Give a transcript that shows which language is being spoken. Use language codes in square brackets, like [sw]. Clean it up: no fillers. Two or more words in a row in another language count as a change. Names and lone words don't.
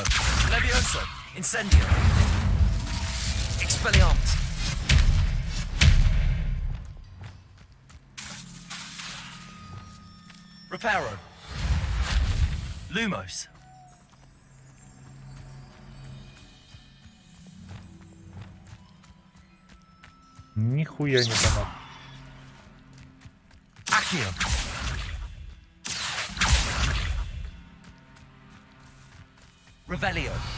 [ru] Levioso. Incendio. Expelliarmus. Reparo. Lumos. Нихуя не понятно. Accio. Revelio.